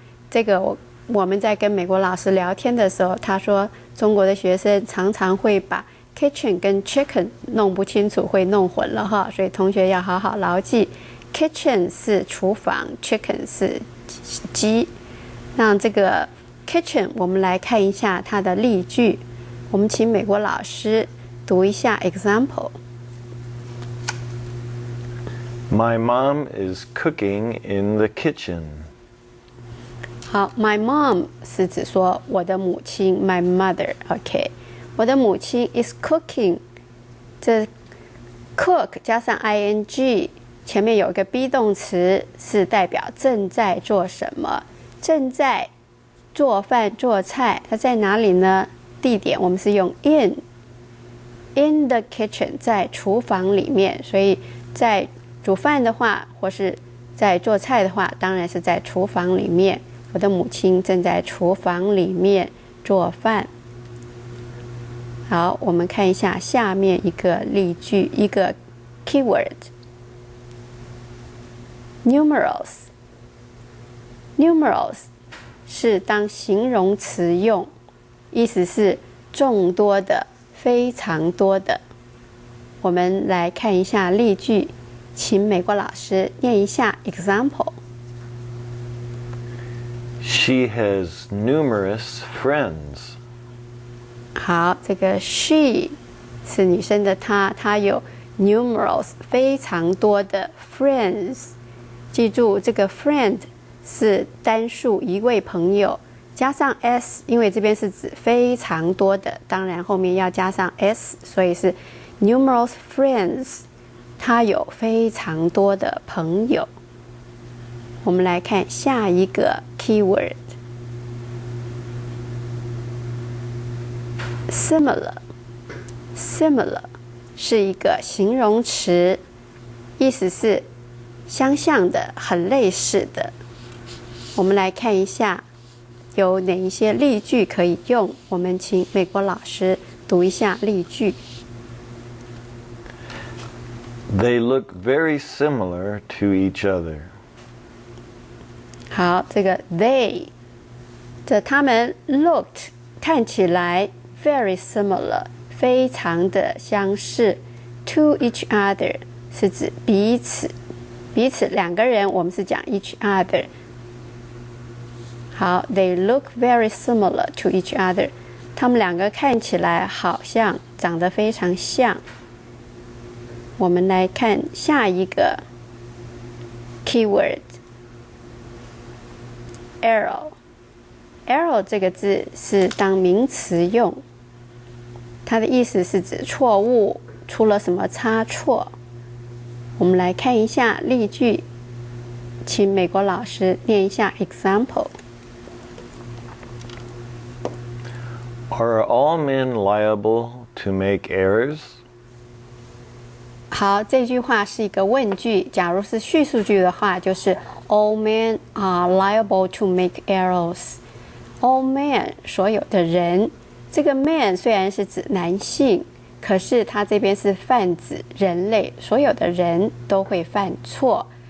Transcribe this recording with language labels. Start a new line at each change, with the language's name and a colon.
Chinese: 这个我们在跟美国老师聊天的时候，他说中国的学生常常会把 kitchen 跟 chicken 弄不清楚，会弄混了哈，所以同学要好好牢记 ，kitchen 是厨房 ，chicken 是鸡。那这个 kitchen 我们来看一下它的例句，我们请美国老师读一下 example。
English: My mom is cooking in the kitchen.
Chinese: 好 ，
English: my mom
Chinese: 是指说我的母亲 ，
English: my mother，
Chinese: OK， 我的母亲
English: is cooking，
Chinese: 这 cook 加上 ing， 前面有一个 be 动词，是代表正在做什么，正在做饭做菜，它在哪里呢？地点我们是用
English: in the kitchen，
Chinese: 在厨房里面，所以在煮饭的话，或是在做菜的话，当然是在厨房里面。我的母亲正在厨房里面做饭。好，我们看一下下面一个例句，一个 keyword numerals。 numerals 是当形容词用，意思是众多的、非常多的。我们来看一下例句，请美国老师念一下 example。
English: She has numerous friends.
Chinese: 好，这个 she 是女生的她，她有 numerous 非常多的 friends。记住，这个 friend 是单数一位朋友，加上 s， 因为这边是指非常多的，当然后面要加上 s， 所以是
English: numerous friends。
Chinese: 她有非常多的朋友。我们来看下一个 keyword similar。 similar 是一个形容词，意思是相像的、很类似的。我们来看一下有哪一些例句可以用，我们请美国老师读一下例句。
English: They look very similar to each other.
Chinese: 好，这个 they 这他们 looked 看起来
English: very similar
Chinese: 非常的相似
English: to each other
Chinese: 是指彼此，彼此两个人我们是讲 each other。好，
English: they look very similar to each other
Chinese: 他们两个看起来好像长得非常像。我们来看下一个 keyword error。 error 这个字是当名词用，它的意思是指错误，出了什么差错。我们来看一下例句，请美国老师念一下 example。
English: Are all men liable to make errors?
Chinese: 好，这句话是一个问句，假如是叙述句的话，就是
English: all men are liable to make errors。 all men
Chinese: 所有的人，这个 man 虽然是指男性，可是它这边是泛指人类，所有的人都会犯错。